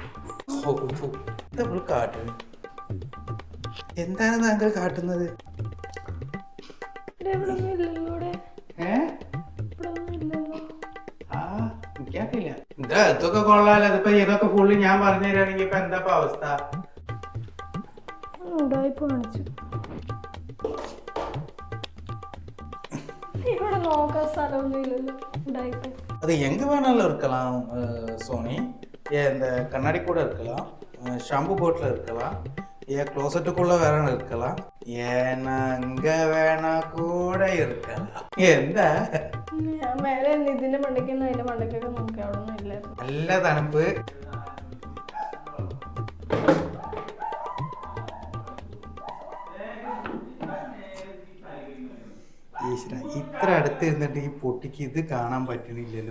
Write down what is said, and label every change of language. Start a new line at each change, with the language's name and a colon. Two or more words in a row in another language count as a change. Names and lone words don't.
Malayalam: കാട്ടുന്നത് എന്താണ് താങ്കൾ കാട്ടുന്നത്? എനിക്കറിയില്ല. ഇതൊക്കെ കൊള്ളാലോ. ഇതിപ്പോ ഇതൊക്കെ ഫുള്ള് ഞാൻ പറഞ്ഞു തരാണെങ്കിൽ ഇപ്പൊ എന്താ അവസ്ഥ?
Tamil: அது எங்க வேணாலும் இருக்கலாம் சோனி. இந்த கண்ணாடி கூட இருக்கலாம், ஷாம்பு போட்டில் இருக்கலாம், ஏன் க்ளோசட்டுக்குள்ள வேற இருக்கலாம், ஏன்னா இங்க வேணா கூட இருக்கலாம்.
Malayalam: എന്താ ഇതിന്റെ മണ്ടയ്ക്കൊന്നും അതിന്റെ മണ്ടയ്ക്കൊക്കെ നോക്കി അവിടെ ഒന്നും ഇല്ല. നല്ല തണുപ്പ്. ഈശ്വര, ഇത്ര അടുത്ത് ഇരുന്നിട്ട് ഈ പൊട്ടിക്ക് ഇത് കാണാൻ പറ്റണില്ലല്ലോ.